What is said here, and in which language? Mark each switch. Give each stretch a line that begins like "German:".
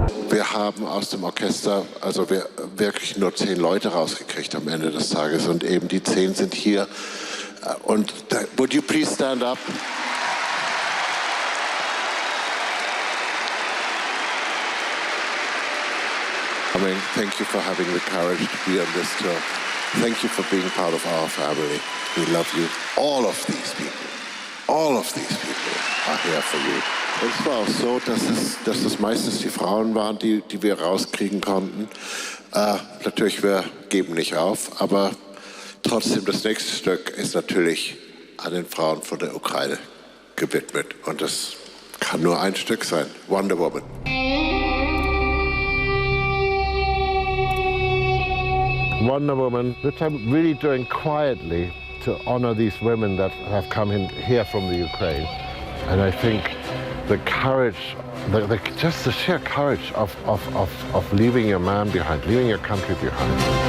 German: Wir haben aus dem Orchester also wirklich nur 10 Leute rausgekriegt am Ende des Tages und eben die 10 sind hier.
English: Und would you please stand up? I mean, thank you for having the courage to be on this tour. Thank you for being part of our family. We love you. All of these people are here for you.
German: Und es war auch so, dass es meistens die Frauen waren, die wir rauskriegen konnten. Natürlich, wir geben nicht auf, aber trotzdem, das nächste Stück ist natürlich an den Frauen von der Ukraine gewidmet. Und das kann nur ein Stück sein, Wonder Woman.
English: Wonder Woman, which I'm really doing quietly to honor these women that have come in here from the Ukraine. And I think the courage, just the sheer courage of leaving your man behind, leaving your country behind.